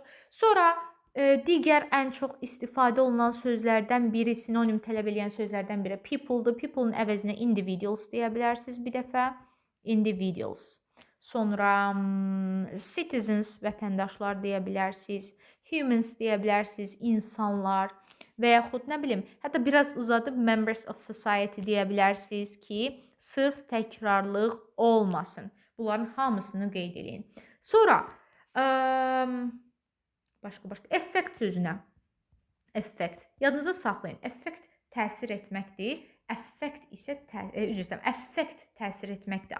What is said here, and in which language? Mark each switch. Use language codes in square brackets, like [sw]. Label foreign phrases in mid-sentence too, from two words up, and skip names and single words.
[az] Sonra digər ən çox istifadə olunan sözlərdən biri, sinonim tələb edən sözlərdən biri people'dır. People'ın əvəzinə individuals deyə bilərsiniz bir dəfə. Individuals. Sonra citizens, vətəndaşlar deyə bilərsiniz. Humans deyə bilərsiniz, insanlar. Və yaxud nə bilim, hətta biraz uzadıb [en] members of society [az] deyə bilərsiniz ki, sırf təkrarlıq olmasın. Bunların hamısını qeyd edin. Sonra başqa effect sözünə. Effect. Yadınıza saxlayın. Effect təsir etməkdir. Effect isə effect təsir etməkdir.